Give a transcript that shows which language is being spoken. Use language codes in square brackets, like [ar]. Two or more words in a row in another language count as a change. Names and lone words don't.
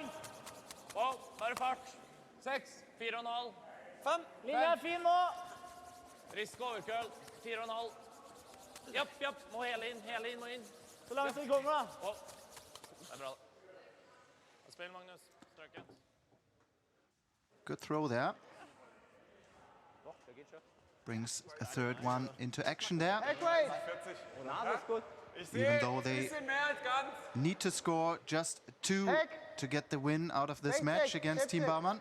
[no] Wow, bare fart. Seks! 4,5. 5. Linja er fin nå. Risk overkøl. 4,5. Japp, japp. Må hele inn, må inn. Så langt det kommer, da. Wow. Det er bra. Spill, Magnus. Strøket. [en] Good throw there. Brings a third one into action there. Even though they need to score just 2 to get the win out of this match against Team Baumann.